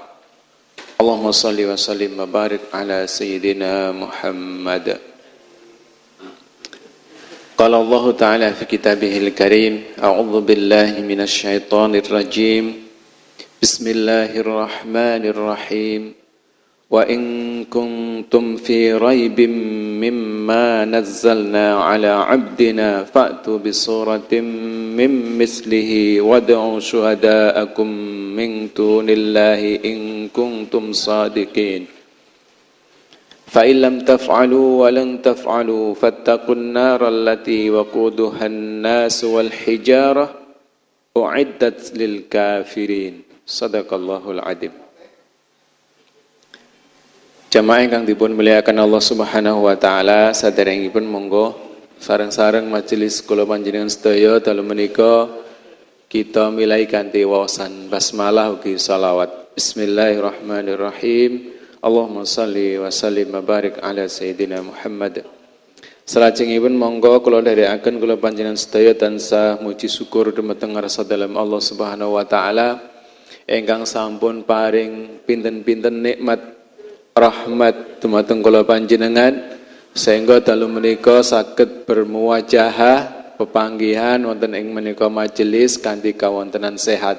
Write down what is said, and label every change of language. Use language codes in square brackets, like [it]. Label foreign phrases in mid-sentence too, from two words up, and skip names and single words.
[ar] اللهم صل وسلم وبارك على سيدنا محمد. قال الله تعالى في كتابه الكريم، أعوذ بالله من الشيطان الرجيم. Bismillahirrahmanirrahim. وإن كنتم في ريب مما نزلنا على عبدنا فأتوا بسورة من مثله وادعوا شهداءكم من دون الله إن كنتم صادقين. فَإِن لَّمْ تَفْعَلُوا وَلَن تَفْعَلُوا فَاتَّقُوا النَّارَ الَّتِي وَقُودُهَا النَّاسُ وَالْحِجَارَةُ أُعِدَّتْ لِلْكَافِرِينَ. صدق الله العظيم. [jv] Jamaah ingkang dipun mulyakaken Allah [ar] سبحانه وتعالى, [jv] saderengipun monggo sareng-sareng majelis kula panjenengan sedaya dalu menika kita milai kanthi waosan basmalah ugi shalawat. [ar] بسم الله الرحمن الرحيم. اللهم صل وسلم وبارك على سيدنا محمد. [jv] Salajengipun monggo kula dherekaken kula panjenengan sedaya tansah muji syukur dumateng ngarsa dalem Allah [ar] سبحانه وتعالى [jv] ingkang sampun paring pinten-pinten nikmat rahmat dumateng kula panjenengan sehingga dalu menika saged bermuwajahah pepanggihan wonten ing menika majelis kanthi kawontenan sehat.